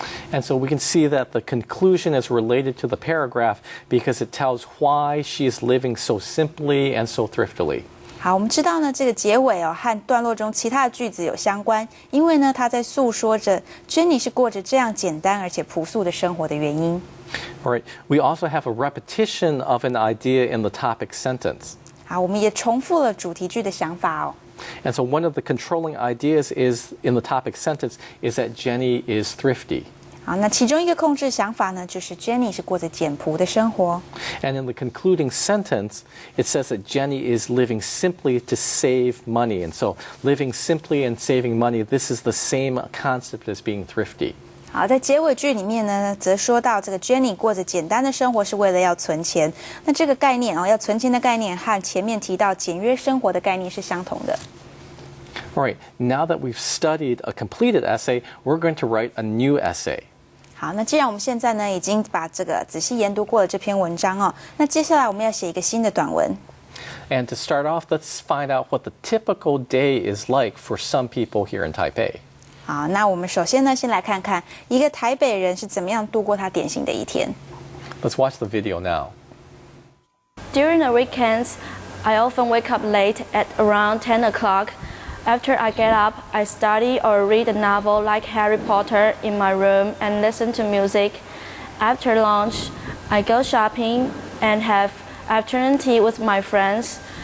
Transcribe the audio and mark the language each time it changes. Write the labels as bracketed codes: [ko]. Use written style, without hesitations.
[en] And so we can see that the conclusion is related to the paragraph because it tells why she is living so simply and so thriftily. [zh] 好，我们知道呢，这个结尾和段落中其他的句子有相关，因为呢，他在诉说着 Jenny 是过着这样简单而且朴素的生活的原因。 [en] All right. We also have a repetition of an idea in the topic sentence. [zh] 好，我们也重复了主题句的想法 [en] And so one of the controlling ideas is in the topic sentence is that Jenny is thrifty. [zh] 好，那其中一个控制想法呢，就是 Jenny 是过着简朴的生活。 [en] And in the concluding sentence, it says that Jenny is living simply to save money. And so living simply and saving money, this is the same concept as being thrifty. [zh] 好，在结尾句里面呢，则说到这个 Jenny 过着简单的生活是为了要存钱。那这个概念要存钱的概念和前面提到简约生活的概念是相同的。 [en] All right, now that we've studied a completed essay, we're going to write a new essay. [zh] 好，那既然我们现在呢已经把这个仔细研读过了这篇文章哦，那接下来我们要写一个新的短文。 [en] And to start off, let's find out what the typical day is like for some people here in Taipei. [zh] 好，那我们首先呢，先来看看一个台北人是怎么样度过他典型的一天。 [en] Let's watch the video now. During the weekends, I often wake up late at around 10 o'clock. After I get up, I study or read a novel like Harry Potter in my room and listen to music. After lunch, I go shopping and have afternoon tea with my friends.